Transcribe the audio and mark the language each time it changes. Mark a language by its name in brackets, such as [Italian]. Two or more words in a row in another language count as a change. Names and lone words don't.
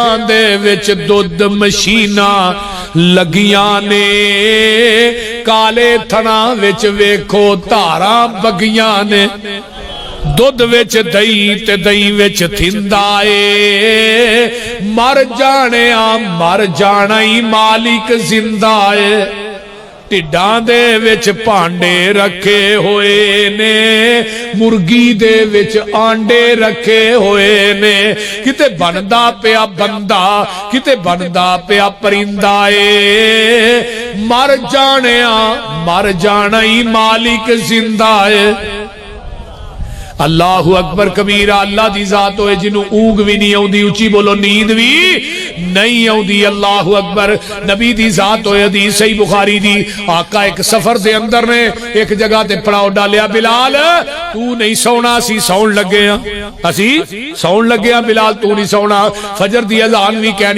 [Punjabi] ਦੇ ਵਿਚ ਦੁੱਧ ਮਸ਼ੀਨਾਂ ਲੱਗੀਆਂ ਨੇ ਕਾਲੇ ਥਣਾਂ ਵਿਚ ਵੇਖੋ ਧਾਰਾਂ ਵਗੀਆਂ ਨੇ ਦੁੱਧ ਵਿਚ ਦਹੀਂ ਤੇ ਦਹੀਂ ਵਿਚ ਥਿੰਦਾ ਏ ਮਰ ਜਾਣਾ ਹੀ ਮਾਲਿਕ ਜ਼ਿੰਦਾ ਹੈ ਢਿੱਡਾਂ ਦੇ ਵਿੱਚ ਭਾਂਡੇ ਰੱਖੇ ਹੋਏ ਨੇ ਮੁਰਗੀ ਦੇ ਵਿੱਚ ਆਂਡੇ ਰੱਖੇ ਹੋਏ ਨੇ ਕਿਤੇ ਬਣਦਾ ਪਿਆ ਬੰਦਾ ਕਿਤੇ ਬਣਦਾ ਪਿਆ ਪਰਿੰਦਾ ਏ ਮਰ ਜਾਣਾ ਹੀ ਮਾਲਿਕ ਜ਼ਿੰਦਾ ਏ [Arabic] الله أكبر كبيرا [Punjabi] ਅੱਲਾਹ ਦੀ ਜ਼ਾਤ ਹੋਏ ਜਿਨ੍ਹੋਂ ਊਂਘ ਭੀ ਨਹੀਂ ਆਉਂਦੀ ਉੱਚੀ ਬੋਲੋ ਨੀਂਦ ਭੀ ਨਹੀਂ ਆਉਂਦੀ [Arabic] الله أكبر [Punjabi] ਨਬੀ ਦੀ ਜ਼ਾਤ ਹੋਏ ਹਦੀਸ ਸਹੀ ਬੁਖਾਰੀ ਦੀ ਆਕਾ ਇਕ ਸਫ਼ਰ ਦੇ ਅੰਦਰ ਨੇ ਇਕ ਜਗ੍ਹਾ ਤੇ ਪੜਾਅ ਡਾਲਿਆ ਬਿਲਾਲ ਤੂੰ ਨਹੀਂ ਸੌਣਾ ਅਸੀਂ ਸੌਣ ਲੱਗੇ ਅਸੀਂ ਸੌਣ ਲੱਗੇ ਬਿਲਾਲ ਤੂੰ ਨਹੀਂ ਸੌਣਾ ਫ਼ਜਰ ਦੀ ਅਜ਼ਾਨ ਭੀ ਕਹਿਣੀ